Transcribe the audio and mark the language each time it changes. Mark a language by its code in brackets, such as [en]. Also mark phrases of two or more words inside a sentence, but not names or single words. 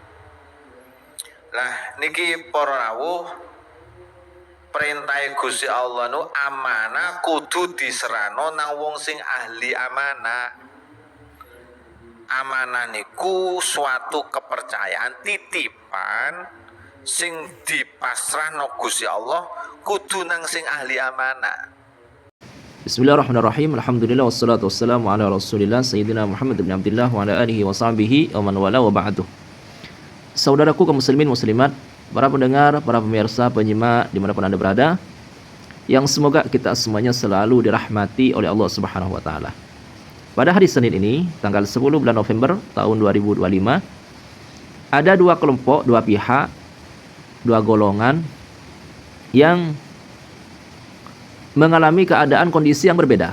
[jv] Lah niki para rawuh perintah Gusti Allah nu amanah kudu diserano nang wong sing ahli amanah. Amanah niku suatu kepercayaan titipan sing dipasrahno Gusti Allah kudu nang sing ahli amanah. [ar] بسم الله الرحمن الرحيم. الحمد لله والصلاة والسلام على رسول الله سيدنا محمد بن عبد الله وعلى آله وصحبه ومن والاه وبعد. [id] Saudaraku kaum muslimin muslimat, para pendengar, para pemirsa, penyimak dimanapun Anda berada, yang semoga kita semuanya selalu dirahmati oleh Allah [ar] سبحانه وتعالى. [id] Pada hari Senin ini, tanggal 10 bulan November tahun 2025, ada dua kelompok, dua pihak, dua golongan yang mengalami keadaan kondisi yang berbeda.